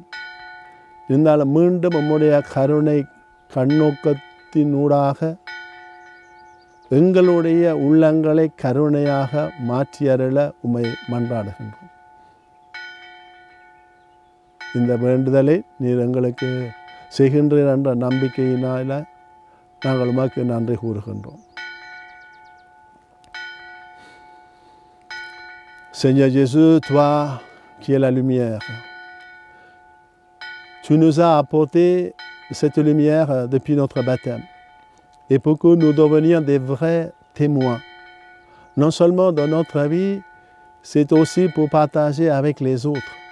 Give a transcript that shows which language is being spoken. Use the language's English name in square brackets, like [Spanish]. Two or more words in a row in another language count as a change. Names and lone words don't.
[Tamil] இருந்தாலும் மீண்டும் உம்முடைய கருணை கண்ணோக்கத்தினூடாக எங்களுடைய உள்ளங்களை கருணையாக மாற்றியருள உம்மை மன்றாடுகின்றோம். இந்த வேண்டுதலை நீர் எங்களுக்கு செய்கின்றீர் என்ற நம்பிக்கையினால் நாங்கள் உமக்கு நன்றி கூறுகின்றோம். [French] Seigneur Jésus, toi qui es la lumière, tu nous as apporté cette lumière depuis notre baptême. Et pour que nous devenions des vrais témoins, non seulement dans notre vie, c'est aussi pour partager avec les autres.